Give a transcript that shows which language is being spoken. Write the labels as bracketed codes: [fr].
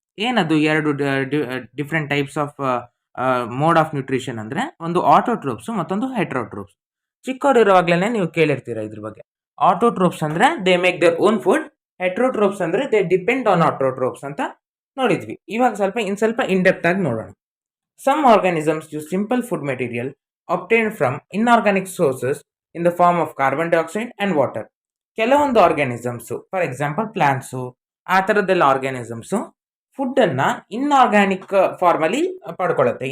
[kn] ಏನದು ಎರಡು [en] different types of mode of nutrition [kn] ಅಂದರೆ, ಒಂದು ಆಟೋಟ್ರೋಪ್ಸ್ ಮತ್ತೊಂದು ಹೆಟ್ರೋಟ್ರೋಪ್ಸ್. ಚಿಕ್ಕವರಿರುವಾಗಲೇ ನೀವು ಕೇಳಿರ್ತೀರ ಇದ್ರ ಬಗ್ಗೆ. ಆಟೋಟ್ರೋಪ್ಸ್ ಅಂದರೆ [en] they make their own food, [kn] heterotrophs ಅಂದರೆ [en] they depend on autotrophs [kn] ಅಂತ ನೋಡಿದ್ವಿ. ಇವಾಗ ಸ್ವಲ್ಪ ಇನ್ಡೆಪ್ತ್ ಆಗಿ ನೋಡೋಣ. [en] Some organisms use simple food material obtained from inorganic sources in the form of carbon dioxide and water. [kn] ಕೆಲವೊಂದು ಆರ್ಗ್ಯಾನಿಸಮ್ಸು, ಫಾರ್ ಎಕ್ಸಾಂಪಲ್ ಪ್ಲಾಂಟ್ಸು, ಆ ಥರದ್ದೆಲ್ಲ ಆರ್ಗ್ಯಾನಿಸಮ್ಸು ಫುಡ್ಡನ್ನು ಇನ್ಆರ್ಗ್ಯಾನಿಕ್ ಫಾರ್ಮಲ್ಲಿ ಪಡ್ಕೊಳ್ಳುತ್ತೆ.